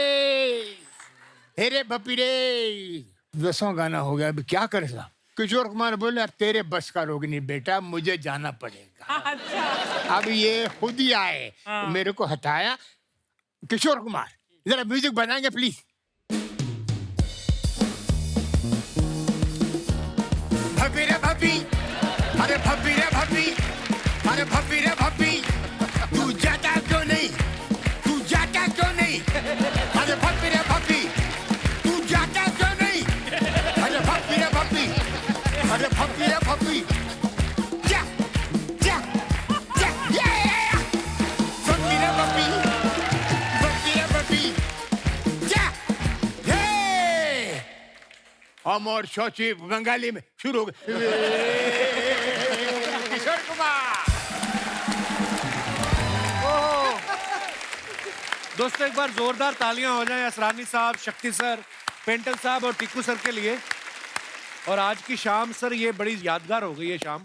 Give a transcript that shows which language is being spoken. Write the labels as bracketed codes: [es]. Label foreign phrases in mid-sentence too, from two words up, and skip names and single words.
[hi] रे भप्पी रे. 10वां गाना हो गया, अभी क्या करे साहब. किशोर कुमार बोले अब तेरे बस का रोग नहीं बेटा, मुझे जाना पड़ेगा. अब ये खुद ही आए, मेरे को हटाया. किशोर कुमार जरा म्यूजिक बनाएंगे प्लीज. भपी रे भपी, अरे भपी रे भपी, अरे भपी रे भपी, तू जाता क्यों नहीं, तू जाता क्यों नहीं. अरे भपी रे भपी, तू जाता क्यों नहीं. अरे भपी रे भपी, अरे भपी रे भपी. जा जा जा ये भपी रे भपी, भपी रे भपी. जा हे अमर शौची बंगाली में शुरू हो गए. किशोर कुमार. दोस्तों एक बार जोरदार तालियां हो जाएं असरानी साहब, शक्ति सर, पेंटल साहब और टिक्कू सर के लिए. और आज की शाम सर ये बड़ी यादगार हो गई है शाम.